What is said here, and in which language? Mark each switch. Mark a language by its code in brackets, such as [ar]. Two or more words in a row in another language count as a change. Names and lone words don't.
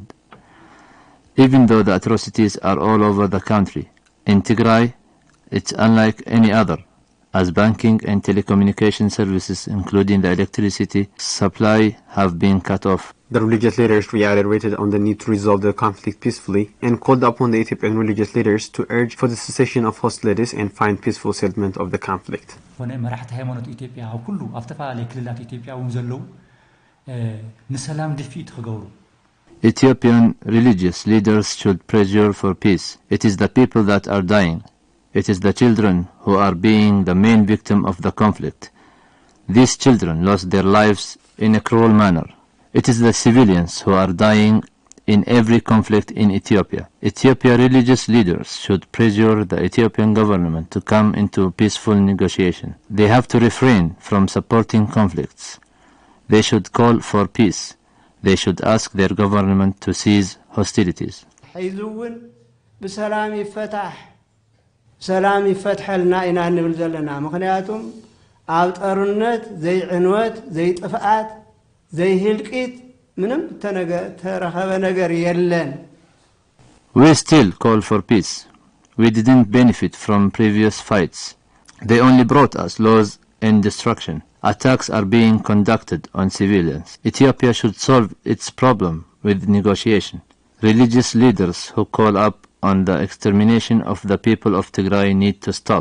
[en] Even though the atrocities are all over the country, in Tigray, it's unlike any other, as banking and telecommunication services, including the electricity supply, have been cut off. The religious leaders reiterated on the need to resolve the conflict peacefully and called upon the Ethiopian religious leaders to urge for the cessation of hostilities and find peaceful settlement of the conflict. [ti] መራሕቲ ሃይማኖት ኢትዮጵያ ኣብ ኩሉ ኣብ ተፈላለየ ክልላት ኢትዮጵያ እውን ዘለዉ ንሰላም ድፊት ክገብሩ [en] Ethiopian religious leaders should pressure for peace. It is the people that are dying. It is the children who are being the main victim of the conflict. These children lost their lives in a cruel manner. It is the civilians who are dying in every conflict in Ethiopia. Ethiopia religious leaders should pressure the Ethiopian government to come into peaceful negotiation. They have to refrain from supporting conflicts. They should call for peace. They should ask their government to cease hostilities. [ti] ሰላም ይፈትሐልና ኢና ንብል ዘለና ምክንያቱም ኣብ ጦርነት ዘይ ዕንወት ዘይ ጥፍአት ዘይ ህልቂት ምንም ተረኸበ ነገር የለን [en] We still call for peace. We didn't benefit from previous fights. They only brought us loss and destruction. Attacks are being conducted on civilians. Ethiopia should solve its problem with negotiation. Religious leaders who call up on the extermination of the people of Tigray need to stop.